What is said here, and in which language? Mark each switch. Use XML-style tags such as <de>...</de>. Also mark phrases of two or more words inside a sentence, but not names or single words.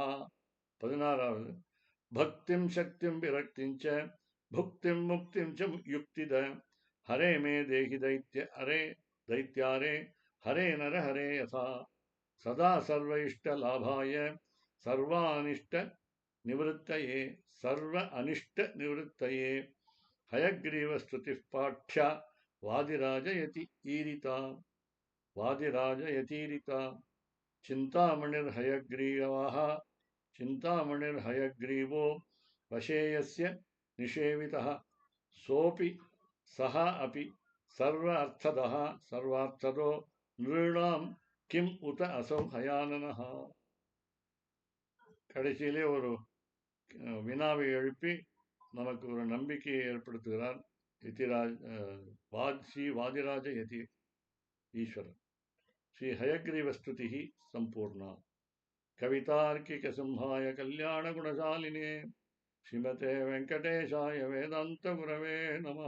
<sa>16வது. भक्तिं शक्तिं विरक्तिञ्च भुक्तिं मुक्तिं च युक्तित हरे मे देहि दैत्य हरे दैत्यारे हरे नरहरे यदा सदा सर्व इष्ट लाभाय सर्वानिष्ट निवृत्तये सर्व अनिष्ट निवृत्तये हयग्रीव स्तुतिः पाठ्या वादिराजयति ईरिता वादिराजयतीरिता चिन्तामणिर्हयग्रीवो वशेयस्य निषेवितः सोऽपि सः अपि सर्वार्थदो नृणां किम् उत असौ हयाननः.</sa> <ta>கடைசியிலே ஒரு வினாவை எழுப்பி நமக்கு ஒரு நம்பிக்கையை ஏற்படுத்துகிறார் ஸ்ரீ வாதிராஜ யதி ஈஸ்வரன்.</ta> <sa>श्री हयग्रीव स्तुतिः सम्पूर्णा. कवितार्किक सिंहाय कल्याण गुणशालिने श्रीमते वेङ्कटेशाय वेदान्त गुरवे नमः.</sa>